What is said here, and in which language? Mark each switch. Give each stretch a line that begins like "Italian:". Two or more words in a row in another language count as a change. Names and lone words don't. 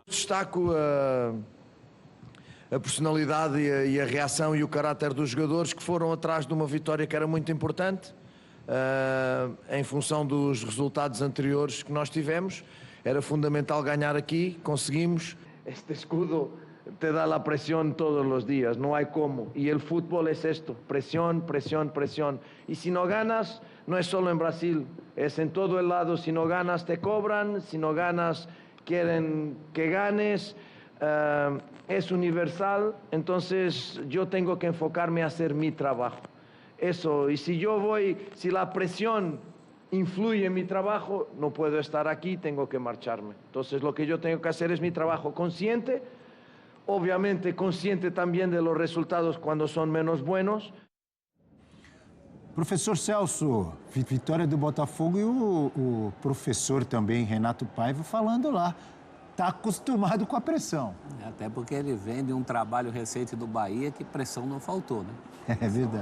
Portuguese: Destaco a personalidade e a reação e o caráter dos jogadores que foram atrás de uma vitória que era muito importante, em função dos resultados anteriores que nós tivemos. Era fundamental ganhar aqui, conseguimos. Este escudo te dá a pressão todos os dias, não há como. E o futebol é isto, pressão, pressão, pressão. E se não ganas, não é só em Brasil, é em todo o lado. Se não ganas,
Spanish: te cobran,
Portuguese: se não ganas, querem que ganes. É universal, então eu tenho que enfocar-me a fazer meu trabalho. Isso, e se a pressão
Spanish: influye en mi trabajo, no puedo estar aquí, tengo que marcharme. Entonces lo que yo tengo que hacer es mi trabajo consciente, obviamente consciente también de los resultados cuando son menos buenos.
Portuguese: Professor Celso, vitória do Botafogo e o professor também, Renato Paiva, falando lá. Está acostumado com a pressão. Até porque ele vem de um trabalho recente do Bahia que pressão não faltou, né? É verdade.